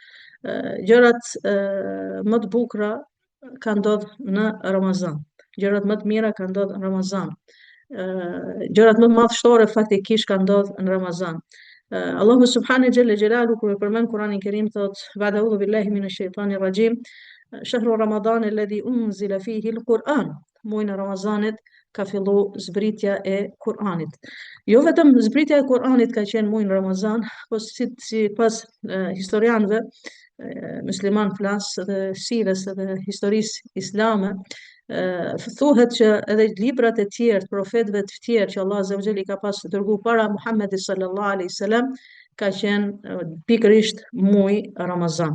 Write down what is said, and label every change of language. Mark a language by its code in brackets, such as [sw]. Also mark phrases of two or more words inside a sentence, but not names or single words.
[sq] Gjërat më të bukura ka ndodhur në Ramazan. Gjërat më të mira ka ndodhur në Ramazan. Gjërat më madhështore faktikisht ka ndodhur në Ramazan. Allahu [ar] سبحانه جل جلاله [sq] kur e përmend Kur'anin Kerim thot: [ar] "بعد أعوذ بالله من الشيطان الرجيم شهر رمضان الذي أنزل فيه القرآن." [sq] Muajin e Ramazanit ka fillu zbritja e Kur'anit. Jo vetëm zbritja e Kur'anit ka qenë muajin Ramazan, po sipas historianëve musliman flas dhe sirës dhe historisë islame, thuhet që edhe librat e tjerë, profetëve të tjerë që Allah [ar] عز وجل [sq] i ka pas dërguar para Muhamedit [ar] صلى الله عليه وسلم, [sq] ka qenë pikërisht muaji Ramazan.